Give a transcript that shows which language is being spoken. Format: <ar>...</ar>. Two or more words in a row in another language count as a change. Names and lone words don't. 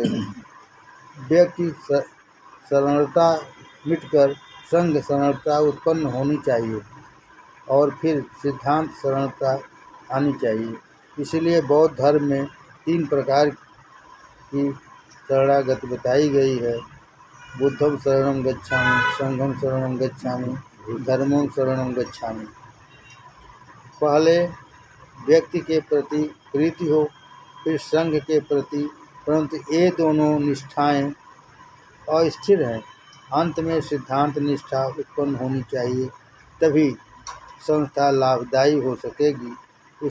<hi>व्यक्ति शरणता मिटकर संघ शरणता उत्पन्न होनी चाहिए और फिर सिद्धांत शरणता आनी चाहिए। इसलिए बौद्ध धर्म में 3 प्रकार की शरणागति बताई गई है।</hi> <pi>बुद्धं शरणं गच्छामि, संघं शरणं गच्छामि, धर्मं शरणं गच्छामि।</pi> <hi>पहले व्यक्ति के प्रति प्रीति हो, फिर संघ के प्रति, परंतु ये दोनों निष्ठाएं अस्थिर हैं। अंत में सिद्धांत निष्ठा उत्पन्न होनी चाहिए, तभी संस्था लाभदायी हो सकेगी।</hi>